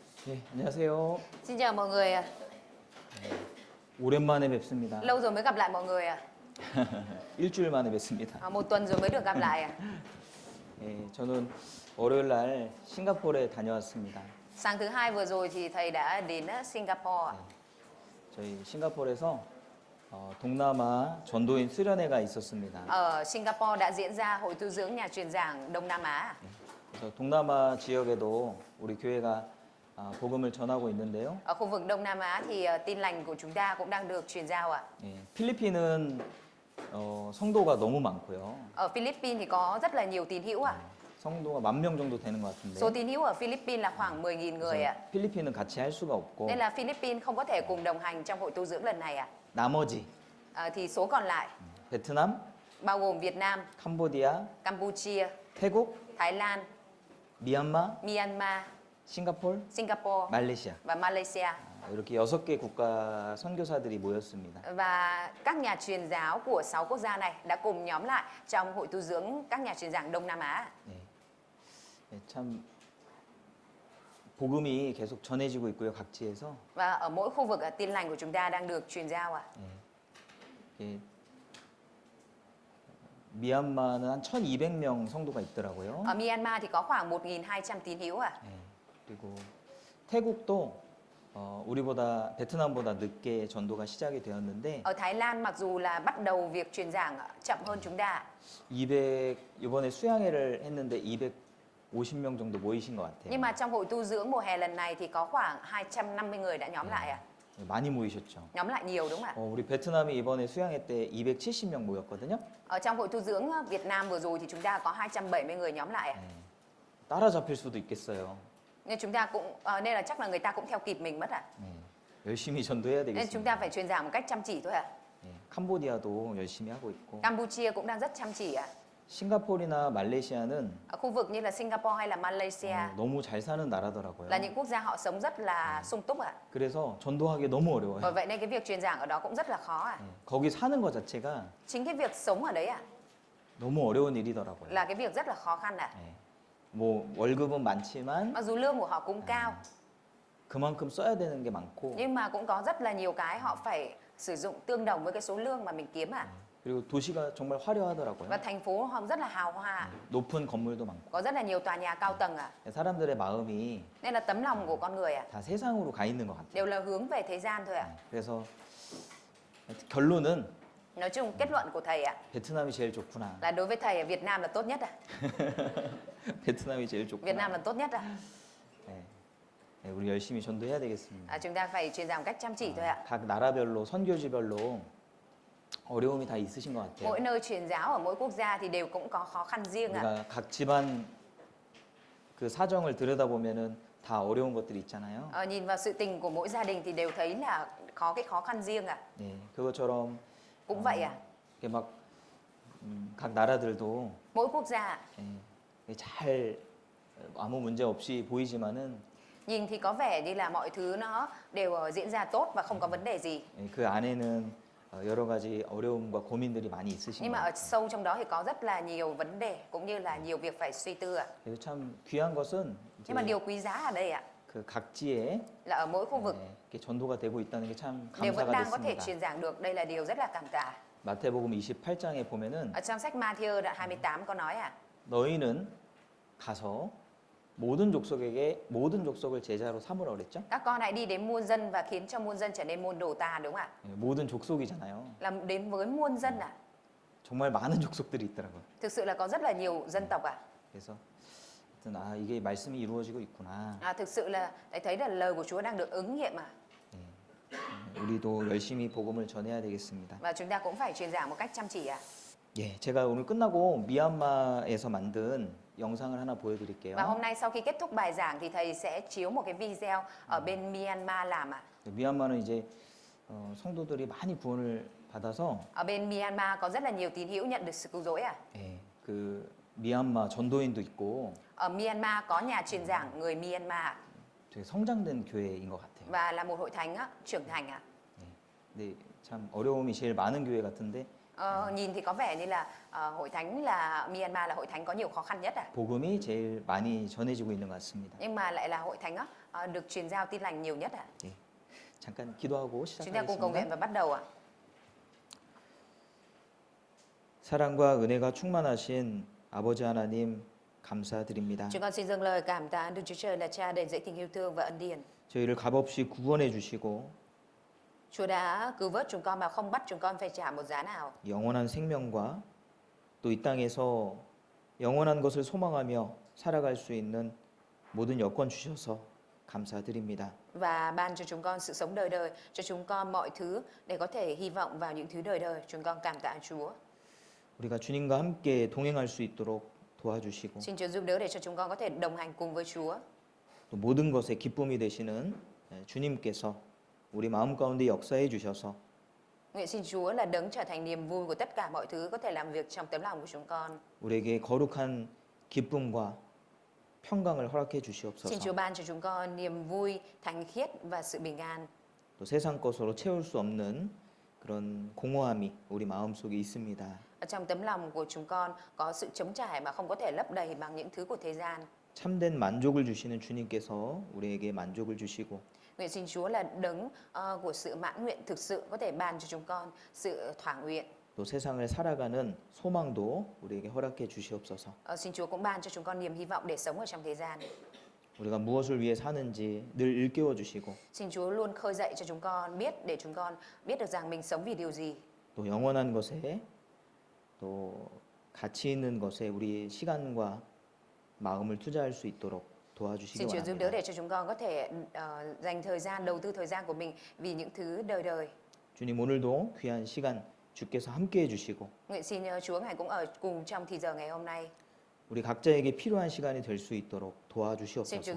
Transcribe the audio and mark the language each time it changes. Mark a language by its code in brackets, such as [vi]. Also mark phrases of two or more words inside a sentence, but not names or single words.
[ko] 네, 안녕하세요. [vi] Xin chào mọi người ạ. [ko] 오랜만에 뵙습니다. [vi] Lâu rồi mới gặp lại mọi người ạ. [ko] 일주일 만에 뵙습니다. [vi] Một tuần rồi mới được gặp lại ạ. [ko] 예, 저는 월요일 날 싱가포르에 다녀왔습니다. [vi] Sáng thứ hai vừa rồi thì thầy đã đến Singapore ạ. [ko] 저희 싱가포르에서 동남아 전도인 수련회가 있었습니다. [vi] Ở Singapore đã diễn ra hội tu dưỡng nhà truyền giảng Đông Nam Á. [ko] 그래서 동남아 지역에도 우리 교회가 복음을 전하고 있는데요. [vi] Ở khu vực Đông Nam Á thì tin lành của chúng ta cũng đang được truyền giao ạ. [ko] 예, 필리핀은 성도가 너무 많고요. [vi] Ở Philippines thì có rất là nhiều tín hữu ạ. [ko] 성도가 10,000명 정도 되는 것 같은데. [vi] Số tín hữu ở Philippines là khoảng 10.000 người ạ. [ko] 필리핀은 같이 할 수가 없고 [vi] Nên là Philippines không có thể cùng đồng hành trong hội tu dưỡng lần này ạ. [ko] 나머지 [vi] Thì số còn lại [ko] 베트남, [vi] bao gồm Việt Nam, [ko] 캄보디아, [vi] Campuchia, [ko] 태국, [vi] Thái Lan, [ko] 미얀마, [vi] Myanmar, [ko] 싱가포르, [vi] Singapore [ko] 말레이시아 [vi] và Malaysia. [ko] 이렇게 6개 국가 선교사들이 모였습니다. [vi] Và các nhà truyền giáo của 6 quốc gia này đã cùng nhóm lại trong hội tu dưỡng các nhà truyền giảng Đông Nam Á. [ko] 네. 네, 참 복음이 계속 전해지고 있고요, 각지에서. [vi] Và ở mỗi khu vực tin lành của chúng ta đang được truyền giao ạ. [ko] 네. 이게 미얀마는 한 1,200명 성도가 있더라고요. [vi] Ở Myanmar thì có khoảng 1.200 tín hữu ạ. [ko] 네. 그리고 태국도 우리보다 베트남보다 늦게 전도가 시작이 되었는데 [vi] Ở Thái Lan mặc dù là bắt đầu việc truyền giảng chậm hơn chúng ta, [ko] 200 이번에 수양회를 했는데 250명 정도 모이신 것 같아요. [vi] nhưng mà trong hội tu dưỡng mùa hè lần này thì có khoảng 250 người đã nhóm lại ạ. [ko] 많이 모이셨죠. [vi] Nhóm lại nhiều đúng không ạ? [ko] 우리 베트남이 이번에 수양회 때 270명 모였거든요. [vi] Ở trong hội tu dưỡng Việt Nam vừa rồi thì chúng ta có 270 người nhóm lại ạ. [ko] 네. 따라잡힐 수도 있겠어요. [vi] Nên chúng ta cũng nên là chắc là người ta cũng theo kịp mình mất ạ. [ko] 네. 열심히 전도해야 [vi] Nên chúng ta [ko] 되겠습니다. [vi] phải truyền giảng một cách chăm chỉ thôi ạ. [ko] 네. 캄보디아도 열심히 하고 있고 [vi] Campuchia cũng đang rất chăm chỉ ạ. [ko] 싱가포르나 말레이시아는 [vi] Ở khu vực như là Singapore hay là Malaysia [ko] 너무 잘 사는 나라더라고요. [vi] là những quốc gia họ sống rất là sung túc ạ. [ko] 그래서 전도하기 너무 [vi] Bởi [ko] 어려워요. [vi] vậy nên cái việc truyền giảng ở đó cũng rất là khó ạ. [ko] 네. 거기 사는 것 자체가 [vi] Chính cái việc sống ở đấy ạ [ko] 너무 어려운 일이더라고요. [vi] là cái việc rất là khó khăn ạ. [ko] 네. 뭐 월급은 많지만 [vi] Mặc dù lương của họ cũng cao [ko] 그만큼 써야 되는 게 많고 [vi] nhưng mà cũng có rất là nhiều cái họ phải sử dụng tương đồng với cái số lương mà mình kiếm ạ. [ko] 그리고 도시가 정말 화려하더라고요. [vi] Và thành phố họ rất là hào hoa, [ko] 높은 건물도 많고 [vi] có rất là nhiều tòa nhà cao tầng ạ. [ko] 사람들의 마음이 [vi] Nên là tấm lòng của con người ạ [ko] 다 세상으로 가 있는 것 같아요. [vi] đều là hướng về thế gian thôi ạ. [ko] 그래서 결론은 [vi] Nói chung kết luận của thầy ạ [ko] 베트남이 제일 좋구나. [vi] là đối với thầy Việt Nam là tốt nhất ạ. [ko] 베트남이 제일 좋구나. [vi] Việt Nam là tốt nhất ạ. [ko] 네. 네, 우리 열심히 전도해야 되겠습니다. [vi] Chúng ta phải truyền giảng một cách chăm chỉ thôi ạ. [ko] 각 나라별로 선교지별로 어려움이 다 있으신 것 같아요. [vi] Mỗi nơi truyền giáo ở mỗi quốc gia thì đều cũng có khó khăn riêng ạ. [ko] 우리가 각 집안 그 사정을 들여다보면은 다 어려운 것들이 있잖아요. [vi] Nhìn vào sự tình của mỗi gia đình thì đều thấy là có cái khó khăn riêng ạ. [ko] 네, 그것처럼 [vi] Cũng vậy ạ. [ko] 이게 각 나라들도 [vi] Mỗi quốc gia [ko] 잘 아무 문제 없이 보이지만은 [vi] nhìn thì có vẻ như là mọi thứ nó đều diễn ra tốt và không có vấn đề gì. [ko] 그 안에는 여러 가지 어려움과 고민들이 많이 있으신 [vi] Nhưng [ko] 것 [vi] mà ở [ko] 같아요. [vi] sâu trong đó thì có rất là nhiều vấn đề cũng như là nhiều việc phải suy tư ạ. [ko] 그래서 참 귀한 것은 [vi] Nhưng mà [ko] 이제 [vi] điều quý giá ở đây ạ [ko] 그 각지에 [vi] là ở mỗi khu vực [ko] 이렇게 전도가 되고 있다는 게 참 [vi] đều vẫn [ko] 감사가 [vi] đang có thể [ko] 됐습니다. [vi] truyền giảng được. Đây là điều rất là cảm tạ. [ko] 마태복음 28장에 보면은 [vi] Ở trong sách Matthew đoạn 28 có nói ạ [ko] 너희는 가서 모든 족속을 제자로 삼으라 그랬죠? [vi] các con hãy đi đến muôn dân và khiến cho muôn dân trở nên môn đồ ta, đúng không ạ? [ko] 모든 족속이잖아요. [vi] Là đến với muôn dân ạ. [ko] 정말 많은 족속들이 있더라고요. [vi] Thực sự là có rất là nhiều dân tộc ạ. [ko] 그래서 하여튼 이게 말씀이 이루어지고 있구나. [vi] Thực sự là thấy là lời của Chúa đang được ứng nghiệm ạ. [ko] 우리도 열심히 복음을 전해야 되겠습니다. [vi] Và chúng ta cũng phải truyền giảng một cách chăm chỉ ạ. [ko] 예, 제가 오늘 끝나고 미얀마에서 만든 영상을 하나 보여드릴게요. [vi] Và hôm nay sau khi kết thúc bài giảng thì thầy sẽ chiếu một cái video ở bên Myanmar làm ạ. [ko] 미얀마는 이제 성도들이 많이 구원을 받아서 [vi] Ở bên Myanmar có rất là nhiều tín hữu nhận được sự cứu rỗi ạ. [ko] 예, 그 미얀마 전도인도 있고 [vi] Ở Myanmar có nhà truyền giảng người Myanmar [ko] 되게 성장된 교회인 것 같아요. [vi] và là một hội thánh trưởng thành ạ. [ko] 네, 참 어려움이 제일 많은 교회 같은데 [vi] Nhìn thì có vẻ như là hội thánh là Myanmar là hội thánh có nhiều khó khăn nhất [ko] 복음이 제일 많이 전해지고 있는 것 같습니다. [vi] nhưng mà lại là hội thánh được truyền giao tin lành nhiều nhất [ko] 예. 잠깐 기도하고 [vi] Chúng ta cùng cầu nguyện [ko] 시작하겠습니다. [vi] và bắt đầu [ko] 사랑과 은혜가 충만하신 아버지 하나님 감사드립니다. [vi] Chúng con xin dâng lời cảm tạ Đức Chúa Trời là Cha đầy dẫy tình yêu thương và ân điển. [ko] 저희를 값없이 구원해 주시고 [vi] Chúa đã cứu vớt chúng con mà không bắt chúng con phải trả một giá nào. [ko] 영원한 생명과 또 이 땅에서 영원한 것을 소망하며 살아갈 수 있는 모든 여건 주셔서 감사드립니다. [vi] Và ban cho chúng con sự sống đời đời, cho chúng con mọi thứ để có thể hy vọng vào những thứ đời đời. Chúng con cảm tạ Chúa. [ko] 우리가 주님과 함께 동행할 수 있도록 도와주시고 [vi] Xin Chúa giúp đỡ để cho chúng con có thể đồng hành cùng với Chúa. [ko] 또 모든 것에 기쁨이 되시는 주님께서 우리 마음 가운데 역사해 주셔서 [vi] Nguyện xin Chúa là đấng trở thành niềm vui của tất cả mọi thứ có thể làm việc trong tấm lòng của chúng con. [ko] 우리에게 거룩한 기쁨과 평강을 허락해 [vi] Xin [ko] 주시옵소서. [vi] Chúa ban cho chúng con niềm vui, thánh khiết và sự bình an. [ko] 또 세상 것으로 채울 수 없는 그런 공허함이 우리 마음속에 있습니다. [vi] Ở trong tấm lòng của chúng con có sự trống trải mà không có thể lấp đầy bằng những thứ của thế gian. [ko] 참된 만족을 주시는 주님께서 우리에게 만족을 주시고 [vi] Nguyện xin Chúa là đấng của sự mãn nguyện thực sự có thể ban cho chúng con sự thỏa nguyện. [ko] 또 세상을 살아가는 소망도 우리에게 허락해 주시옵소서. [vi] Xin Chúa cũng ban cho chúng con niềm hy vọng để sống ở trong thế gian. [ko] 우리가 무엇을 위해 사는지 늘 일깨워 주시고 [vi] Xin Chúa luôn khơi dậy cho chúng con biết để chúng con biết được rằng mình sống vì điều gì. [ko] 또 영원한 것에 또 가치 있는 것에 우리의 시간과 마음을 투자할 수 있도록 도와주시기 [vi] Xin Chúa giúp đỡ [ko] 바랍니다. [vi] để cho chúng con có thể dành thời gian, đầu tư thời gian của mình vì những thứ đời đời. [ko] 주님 오늘도 귀한 시간 주께서 함께해 주시고 [vi] Nguyện xin Chúa Ngài cũng ở cùng trong thì giờ ngày hôm nay. [ko] 우리 각자에게 필요한 시간이 될 수 있도록 [vi] Xin Chúa [ko] 도와주시옵소서.